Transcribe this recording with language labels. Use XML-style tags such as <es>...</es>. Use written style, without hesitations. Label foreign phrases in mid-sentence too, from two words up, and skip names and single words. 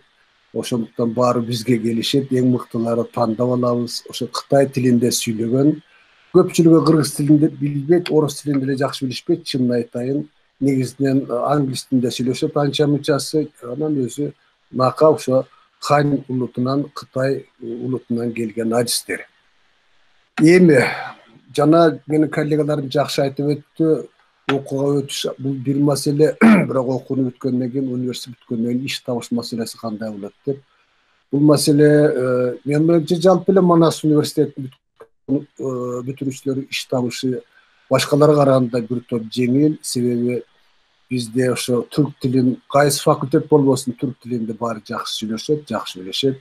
<ky>Ошондуктан баары бизге келишет, эң мыктылары тандап алабыз. Ошо Кытай тилинде сүйлөгөн. Көпчүлүгү кыргыз тилинде билбейт, орус тилинде деле жакшы билишпейт, чынын айтайын. Негизинен англис тилинде сүйлөшөт анча мынчасы, анан өзү нака ошо Han ulutundan, Kıtay ulutundan gelgen adistler. Эми жана менин коллегаларым жакшы айтып өттү, окууга өтүш бул бир маселе, бирок окууну бүткөндөн кийин, университет бүткөндөн кийин иш табыш маселеси кандай болот деп. Бул маселе мен менимче жалпы эле Манас университетинин бүтүрүүчүлөрү иш табышы башкаларга караганда бир топ жеңил, себеби бизде ошо түрк тилин кайсы факультет болбосун түрк тилинде баары жакшы сүйлөшөт, жакшы билишет.</ky>